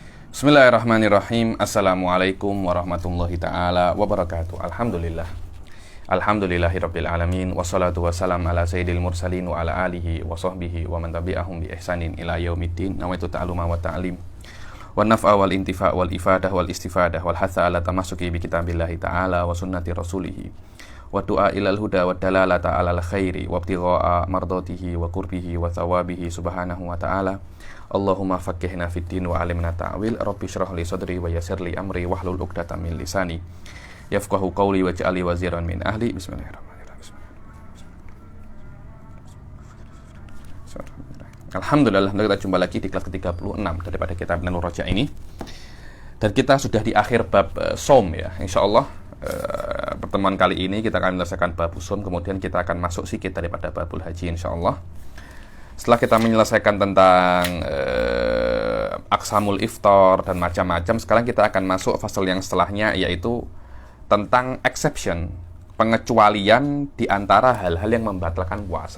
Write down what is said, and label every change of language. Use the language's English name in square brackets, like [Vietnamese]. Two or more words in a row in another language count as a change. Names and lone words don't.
[Arabic] بسم الله الرحمن الرحيم. السلام عليكم ورحمة الله تعالى وبركاته. Alhamdulillah. الحمد لله رب العالمين. والصلاة والسلام على سيد المرسلين وعلى آله وصحبه ومن تبعهم بإحسان إلى يوم الدين. نويت التعلم والتعليم والنفع والانتفاع والإفادة والاستفادة والحث على التمسك بكتاب الله تعالى وسنة رسوله والدعاء إلى الهدى والدلالة على الخير وابتغاء مرضاته وقربه وثوابه سبحانه وتعالى. اللهم فقهنا في الدين وعلمنا التأويل. رب اشرح لي صدري ويسر لي أمري واحلل عقدة من لساني يفقهوا قولي واجعل لي وزيرا من أهلي. بسم الله الرحمن الرحيم. Alhamdulillah, [Indonesian] kita jumpa lagi di kelas ke-36 daripada kitab Nurul Raja ini. Dan kita sudah di akhir bab Shaum ya. Insyaallah pertemuan kali ini kita akan menyelesaikan bab Shaum, kemudian kita akan masuk sedikit daripada [Arabic] باب الحج [Indonesian] insyaallah. Setelah kita menyelesaikan tentang [Arabic] أقسام الإفطار [Indonesian] dan macam-macam, sekarang kita akan masuk fasal yang setelahnya, yaitu tentang exception, pengecualian di antara hal-hal yang membatalkan puasa.